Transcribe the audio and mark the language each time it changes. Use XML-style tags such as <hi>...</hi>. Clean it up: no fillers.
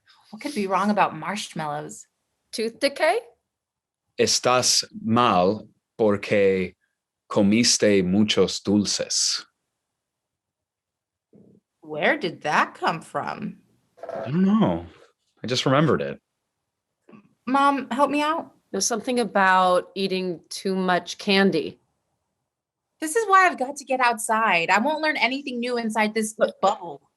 <en>What could be wrong about marshmallows? Tooth decay?</en> <es>Estás mal porque comiste muchos dulces.</es> <en>Where did that come from? I don't know. I just remembered it. Mom, help me out. There's something about eating too much candy. This is why I've got to get outside. I won't learn anything new inside this bubble.</en>